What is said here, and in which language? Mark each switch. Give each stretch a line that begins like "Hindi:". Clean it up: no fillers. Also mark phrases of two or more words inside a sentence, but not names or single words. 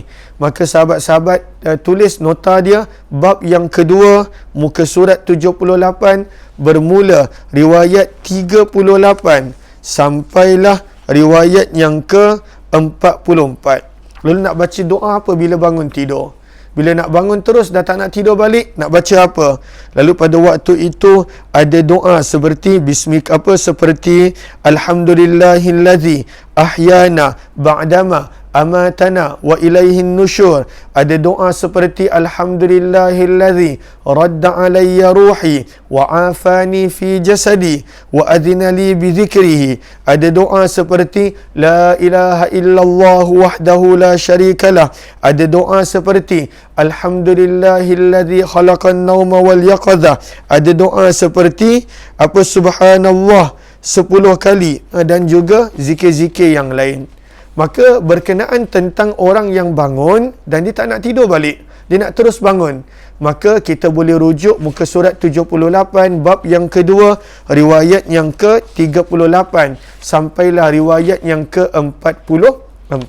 Malay: Maka sahabat-sahabat tulis nota dia, bab yang kedua, muka surat 78, bermula riwayat 38 sampailah riwayat yang ke-44. Lalu nak baca doa apa bila bangun tidur? Bila nak bangun terus dah tak nak tidur balik, nak baca apa? Lalu pada waktu itu ada doa seperti seperti
Arabic: الحمد لله الذي أحيانا بعد ما أماتنا وإليه النشور.
Malay: Ada doa seperti
Arabic: الحمد لله الذي رد علي روحي وعافاني في جسدي وأذن لي بذكره.
Malay: Ada doa seperti
Arabic: لا إله إلا الله وحده لا شريك له.
Malay: Ada doa seperti
Arabic: الحمد لله الذي خلق النوم واليقظة.
Malay: Ada doa seperti subhanallah 10 kali dan juga zikir-zikir yang lain. Maka berkenaan tentang orang yang bangun dan dia tak nak tidur balik, dia nak terus bangun, maka kita boleh rujuk muka surat 78 bab yang kedua, riwayat yang ke-38 sampailah riwayat yang ke-44.